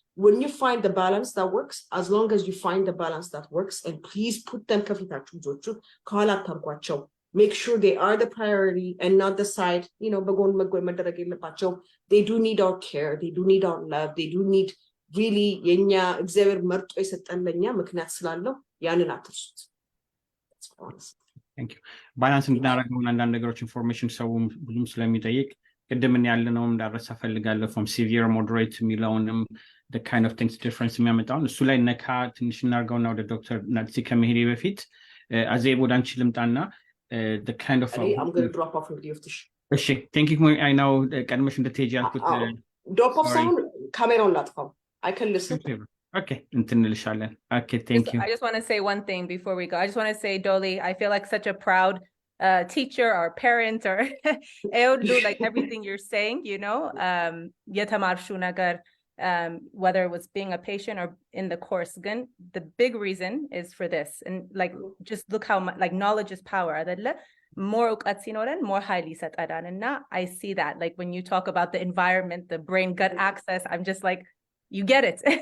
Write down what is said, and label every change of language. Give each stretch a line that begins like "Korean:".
English: when you find the balance that works as long as you find the balance that works and please put them
Amharic: ከፊታችሁ ልጆቹ ከኋላ አታርጓቸው
English: make sure they are the priority and not the side
Amharic: በጎን መደረግ የለባቸው
English: they do need our care they do need our love they do need really
Amharic: የኛ እግዚአብሔር መርጦ የሰጠን ለኛ ምክንያት ስላለው ያንን አትርሱት
English: thank you
Amharic: ባላንስ እንድናደርገው አንዳንድ ነገሮች ኢንፎርሜሽን ሰው ብዙም ስለሚጠይቅ ቅድምን ያለነው እንዳረሳ ፈልጋለሁ
English: from severe moderate
Amharic: የሚለውንም
English: the kind of things difference
Amharic: የሚያመጣውን እሱ ላይ ነካ ትንሽ እናርገውና ወደ ዶክተር ናትሲ ከመሄዴ በፊት አዜብ ወደ አንቺ ልምጣና
English: the kind of I'm going to drop off with Yoftahe
Amharic: እሺ
English: thank you I know
Amharic: ቀድመሽ እንደተሄጂ ያልኩት
English: drop off
Amharic: ሳይሆን ካሜራውን ላጥፋው
English: I can listen okay
Amharic: እንልሻለን
English: okay thank you I just want to say one thing before we go I just want to say Dolly I feel like such a proud teacher or parent or do like everything you're saying
Amharic: የተማርሹ ነገር
English: whether it was being a patient or in the course again the big reason is for this and like just look how much like knowledge is power አይደለ more
Amharic: እውቀት ሲኖረን
English: more highly
Amharic: ይሰጣዳን እና
English: I see that like when you talk about the environment the brain gut access I'm just like you get it